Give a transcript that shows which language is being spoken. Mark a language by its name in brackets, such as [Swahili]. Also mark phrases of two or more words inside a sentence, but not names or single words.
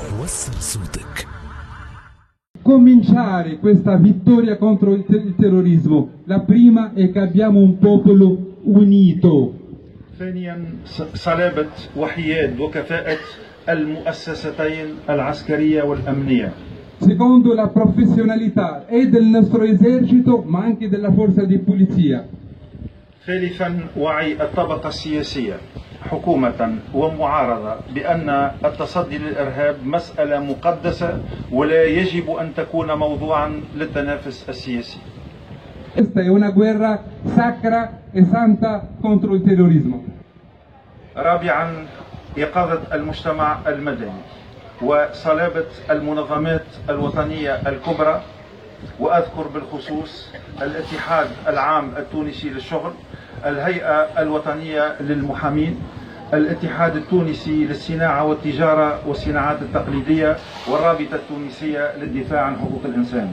[Arabic] كسر صوتك. [Italian] Cominciare questa vittoria contro il terrorismo. La prima è che abbiamo un popolo unito. [Arabic] ثانيا صلابة وحياد وكفاءة المؤسستين العسكرية والأمنية. [Italian] Secondo, la professionalità e del nostro esercito ma anche della forza di polizia. [Arabic] ثالثا وعي الطبقة السياسية حكومة ومعارضة بأن التصدي للإرهاب مسألة مقدسة ولا يجب أن تكون موضوعا للتنافس السياسي. [Italian] Questa è una guerra sacra e santa contro il terrorismo. [Arabic] رابعا إيقاظة المجتمع المدني وصلابة المنظمات الوطنية الكبرى، وأذكر بالخصوص الاتحاد العام التونسي للشغل، الهيئة الوطنية للمحامين، الاتحاد التونسي للصناعة والتجارة والصناعات التقليدية، والرابطة التونسية للدفاع عن حقوق الإنسان.